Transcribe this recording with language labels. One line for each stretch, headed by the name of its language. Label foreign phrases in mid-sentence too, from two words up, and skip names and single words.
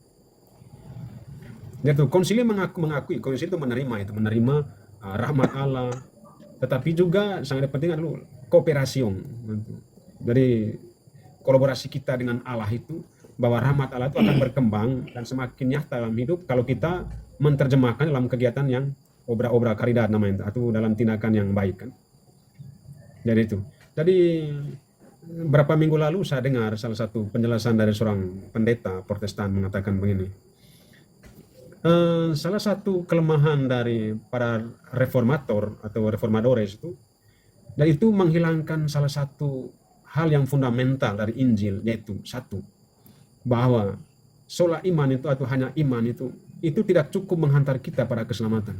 Indonesian: Jadi konsili mengakui, konsili itu menerima rahmat Allah, tetapi juga sangat penting adalah kooperasi. Jadi kolaborasi kita dengan Allah itu, bahwa rahmat Allah itu akan berkembang dan semakin nyata dalam hidup kalau kita menerjemahkan dalam kegiatan yang
Spanish: obra-obra caridad
Indonesian: namanya, atau dalam tindakan yang baik kan. Jadi itu. Jadi beberapa minggu lalu saya dengar salah satu penjelasan dari seorang pendeta Protestan mengatakan begini. Salah satu kelemahan dari para reformator atau reformadores itu, dan itu menghilangkan salah satu hal yang fundamental dari Injil, yaitu satu, bahwa sola iman itu atau hanya iman itu tidak cukup menghantar kita pada keselamatan.